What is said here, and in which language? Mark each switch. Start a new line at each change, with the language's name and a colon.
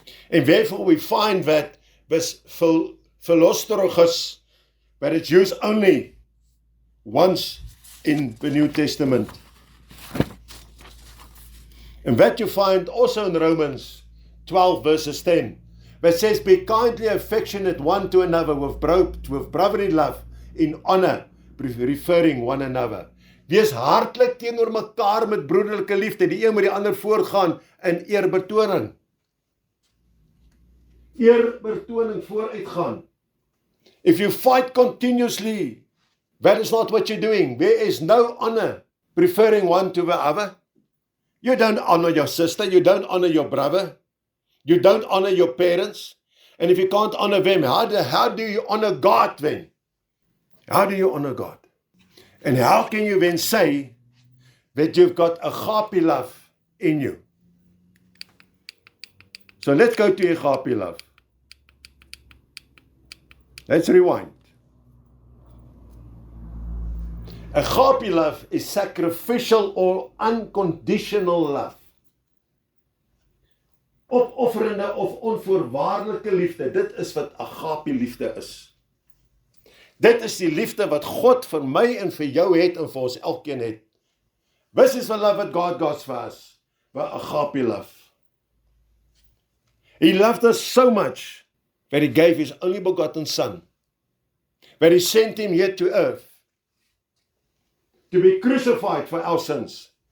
English: And therefore we find that this philostrogos, that it's used only once in the New Testament. And that you find also in Romans 12 verses 10, that says, be kindly affectionate one to another with brotherly love, in honor, referring one another.
Afrikaans: Wees hartlik teenoor mekaar met broederlike liefde, die een met die ander voorgaan in eerbetoning. Eerbetoning vooruitgaan.
English: If you fight continuously, that is not what you're doing. There is no honor, preferring one to the other. You don't honor your sister, you don't honor your brother, you don't honor your parents. And if you can't honor them, how do you honor God then? How do you honor God? And how can you then say that you've got agape love in you? So let's go to agape love. Let's rewind. Agape love is sacrificial or unconditional love.
Afrikaans: Opofferende of onvoorwaardelike liefde. Dit is wat agape liefde is. Dit is die liefde wat God vir my en vir jou het en vir ons elkeen het.
English: This is the love that God got for us. The agape love. He loved us so much that he gave his only begotten son. That he sent him here to earth to be crucified for our sins.